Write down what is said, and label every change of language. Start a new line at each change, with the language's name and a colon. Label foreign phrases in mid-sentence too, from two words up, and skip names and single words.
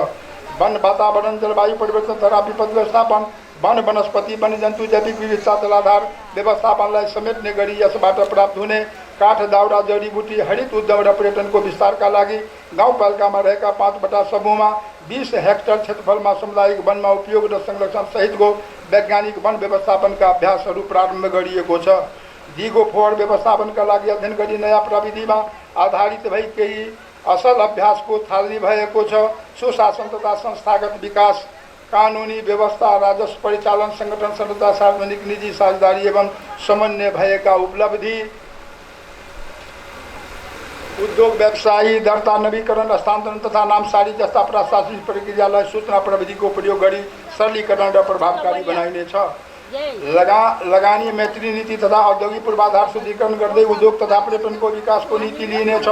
Nepali: वन वातावरण, जलवायु परिवर्तन तथा विपद व्यवस्थापन, वन वनस्पति, वन्यजन्तु, जैविक विविधता, जलाधार व्यवस्थापनलाई समेट्ने गरी यसबाट प्राप्त हुने काठ, दाउरा, जडीबुटी, हरित उद्यम र पर्यटनको विस्तारका लागि गाउँपालिकामा रहेका 5 समूहमा 20 हेक्टर क्षेत्रफलमा सामुदायिक वनमा उपयोग र संरक्षण सहितको वैज्ञानिक वन व्यवस्थापनका अभ्यासहरू प्रारम्भ गरिएको छ। दिगो फोहोर व्यवस्थापनका लागि अध्ययन गरी नयाँ प्रविधिमा आधारित भई केही असल अभ्यासको थालनी भएको छ। सुशासन तथा संस्थागत विकास, कानुनी व्यवस्था, राजस्व परिचालन, संगठन संरचना, सार्वजनिक निजी साझेदारी एवं समन्वय भएका उपलब्धि, उद्योग व्यवसायी दर्ता, नवीकरण, हस्तान्तरण तथा नामसारी जस्ता प्रशासनिक प्रक्रियालाई सूचना प्रविधिको प्रयोग गरी सरलीकरण र प्रभावकारी बनाइनेछ। लगानी मैत्री नीति तथा औद्योगिक पूर्वाधार शुद्धिकरण गर्दै उद्योग तथा पर्यटनको विकासको नीति लिइनेछ।